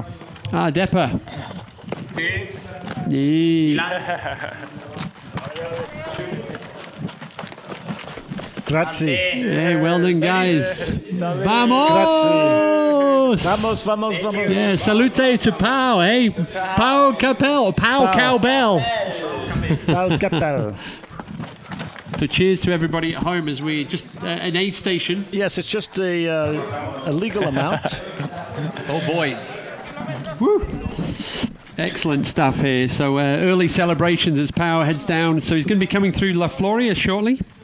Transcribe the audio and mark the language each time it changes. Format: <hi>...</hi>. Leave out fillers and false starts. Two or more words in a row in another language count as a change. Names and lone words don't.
<it>Depper. Grazie.</it> <en>Hey, well done, guys.</en> <es>Vamos! Vamos, vamos, vamos.</es> <en>Yeah, salute to Pau, hey? Pau Capel. Pau Cowbell. Pau Capel. So cheers to everybody at home as we just an aid station. Yes, it's just a legal amount. Oh boy. Woo. Excellent stuff here. So early celebrations as Pau heads down. So he's going to be coming through La Floria shortly.</en>